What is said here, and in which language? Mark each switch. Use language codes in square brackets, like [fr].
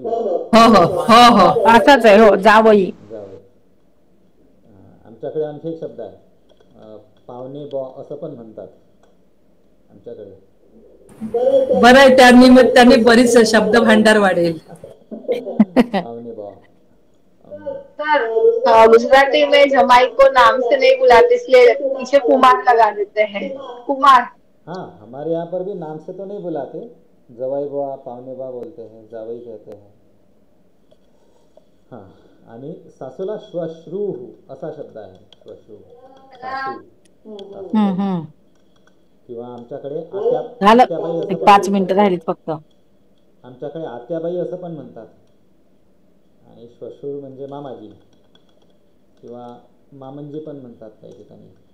[mr] हो असाच आहे. हो जावई. जावई. आमच्याकडे आणखी एक शब्द आहे पावणे बॉ असं पण म्हणतात आमच्याकडे. बरं आहे, त्या निमित्ताने बरीच शब्द भांडार वाढेल. पावणे बॉ. [hi] सर गुजराती में जमाई को नाम से नहीं बुलाते, इसलिए पीछे कुमार लगा देते हैं. कुमार. हाँ, हमारे यहाँ पर भी नाम से तो नहीं बुलाते, जवाई बुआ पावणे बा बोलते हैं, जावई कहते हैं. [mr] हाँ, आणि सासूला श्वश्रू असा शब्द आहे. श्वश्रू सासू. किंवा आमच्याकडे झालं 5 मिनिटं राहिलीत फक्त. आमच्याकडे आत्याबाई असं पण म्हणतात. आणि श्वशूर म्हणजे मामाजी किंवा मामंजी पण म्हणतात काही ठिकाणी.